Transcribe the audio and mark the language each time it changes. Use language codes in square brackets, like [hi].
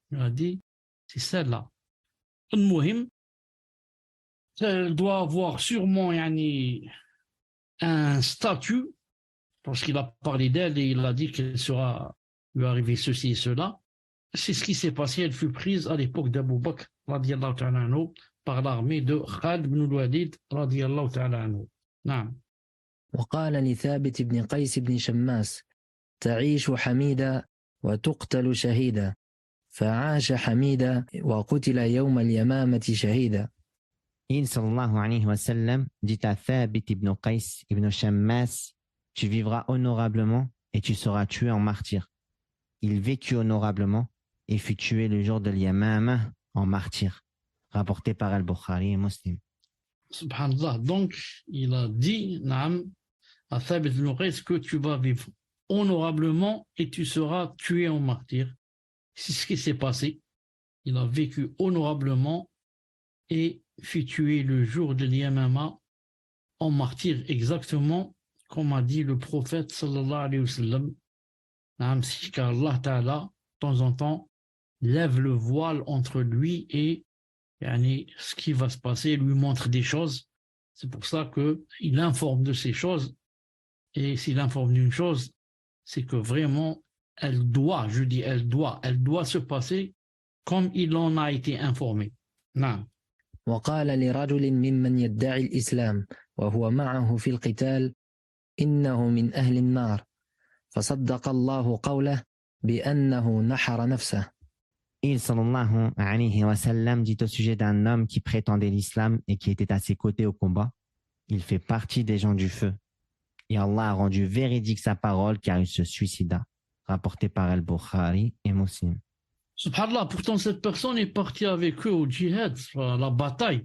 [fr] Il a dit, c'est celle-là. Al-Muhim, elle doit avoir sûrement un statut, parce qu'il a parlé d'elle et il a dit qu'elle sera lui arriver ceci et cela. C'est ce qui s'est passé. Elle fut prise à l'époque d'Abu Bakr, radiyallahu ta'ala anhu, par l'armée de Khalid ibn al-Walid radiyallahu ta'ala anhu. [ar] نعم. وقال لثابت بن قيس بن شماس تعيش حميدة وتقتل شهيدا فعاش حميدة وقتل يوم اليمامة شهيدا. [fr] Il sallallahu alayhi wa sallam dit à Thabit ibn Qais ibn Shammas, tu vivras honorablement et tu seras tué en martyr. Il vécut honorablement et fut tué le jour de l'Yamama en martyr. Rapporté par Al-Bukhari et Muslim. [ar] Subhanallah. [fr] Donc, il a dit, Naam, à Thabit ibn Qais que tu vas vivre honorablement et tu seras tué en martyr. C'est ce qui s'est passé. Il a vécu honorablement et fut tué le jour de l'Yamama en martyr, exactement comme a dit le prophète sallallahu alayhi wa sallam. Naam, si qu'Allah Ta'ala, de temps en temps, lève le voile entre lui et ce qui va se passer, lui montre des choses. C'est pour ça qu'il informe de ces choses. Et s'il informe d'une chose, c'est que vraiment, elle doit se passer comme il en a été informé. Non. [ar] وقال لرجل ممن يدعي الإسلام وهو معه في القتال إنه من أهل النار فصدق الله قوله بأنه نحر نفسه. [fr] Il sallallahu alayhi wa sallam dit au sujet d'un homme qui prétendait l'islam et qui était à ses côtés au combat, il fait partie des gens du feu. Et Allah a rendu véridique sa parole car il se suicida. Rapporté par Al-Bukhari et Muslim. Subhanallah, pourtant cette personne est partie avec eux au djihad, à la bataille.